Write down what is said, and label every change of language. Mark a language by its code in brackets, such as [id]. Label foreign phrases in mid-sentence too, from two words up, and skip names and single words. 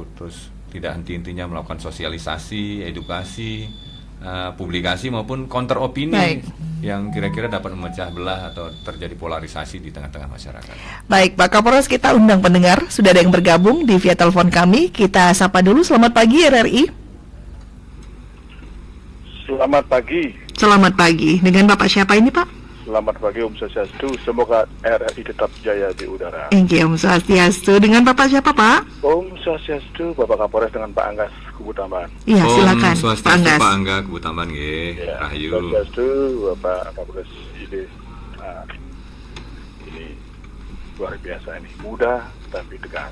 [id] Terus tidak henti-hentinya melakukan sosialisasi, edukasi, publikasi maupun counter opini yang kira-kira dapat memecah belah atau terjadi polarisasi di tengah-tengah masyarakat. Baik, Pak Kapolres, kita undang pendengar. Sudah ada yang bergabung di via telepon kami. Kita sapa dulu. Selamat pagi RRI. Selamat pagi. Selamat pagi. Dengan Bapak siapa ini, Pak? Selamat pagi, [ban] Om Swastiastu. [id] Semoga RRI tetap jaya di udara. [ban] Om Swastiastu. [id] Dengan Bapak siapa, Pak? [ban] Om Swastiastu, [id] Bapak Kapolres dengan Pak Anggas Kubutamban. Iya, silakan. [ban] Om Swastiastu, [id] Pak Anggas Kubutamban, ya, Rahayu. Swastiastu, Bapak Kapolres ini luar biasa ini, mudah tapi tegas.